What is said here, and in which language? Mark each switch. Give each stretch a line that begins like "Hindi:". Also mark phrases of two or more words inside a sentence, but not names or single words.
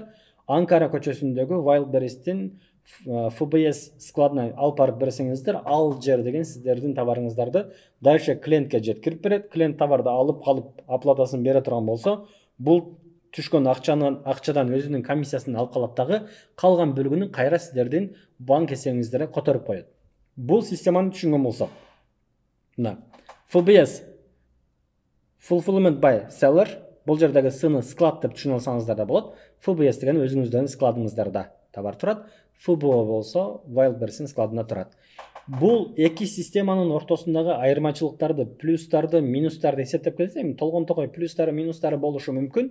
Kyrgyz: Анкара көчөсүндөгү Wildberries'тин ФБС складына алып барып берсеңиздер, ал жер деген сиздердин товарыңыздарды дальше клиентке жеткирип берет. Клиент товарды алып калып оплатасын бере турган болсо, бул түшкөн акчадан өзүнүн комиссиясын алып калат дагы, калган бөлүгүнү кайра сиздердин банк эсебиңиздерге которуп коет. Бул системаны түшүнгөн болсок, мына ФБС
English: fulfillment by seller,
Kyrgyz: бул жердеги сыны склад деп түшүнө алсаңыздар да болот. ФБС деген өзүңүздөрдүн складыңыздарда товар турат. ФБО болсо Wildberries'тин складында турат. Бул эки системанын ортосундагы айырмачылыктарды, плюстарды, минустарды эсептеп келсем, толгон токой плюстары, минустары болушу мүмкүн.